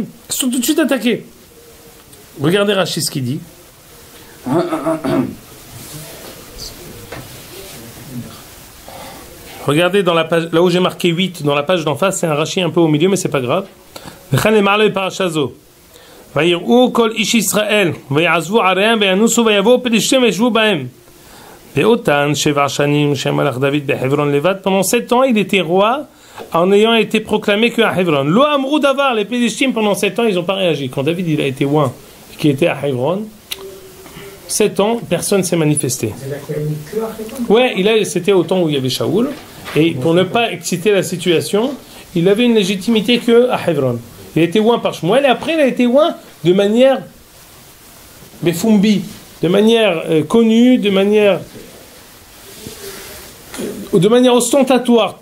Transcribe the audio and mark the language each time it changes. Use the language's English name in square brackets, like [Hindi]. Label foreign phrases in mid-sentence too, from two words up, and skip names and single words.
[French] Ils sont tout de suite attaqués. Regardez Rashi ce qu'il dit. Regardez dans la page, là où j'ai marqué 8, dans la page d'en face, c'est un Rashi un peu au milieu, mais c'est pas grave. [Hebrew] ויראו כל איש ישראל, ויעזבו עריהם, וינוסו ויבואו פלישתים וישבו בהם. ואותן 7 שנים שמלך דוד בחברון לבד, [French] pendant 7 ans, il était roi, en ayant été proclamé qu'à Hebron. [Hebrew] לא אמרו דבר, [French] les Pélishtim, pendant 7 ans, ils n'ont pas réagi. Quand David il a été roi, qui était à Hebron, 7 ans, personne ne s'est manifesté. Ouais, c'était au temps où il y avait Shaoul, et pour ne pas exciter la situation, il avait une légitimité que à Hebron. Il a été roi par Shmuel, et après il a été roi de manière Befumbi, de manière connue, de manière ostentatoire.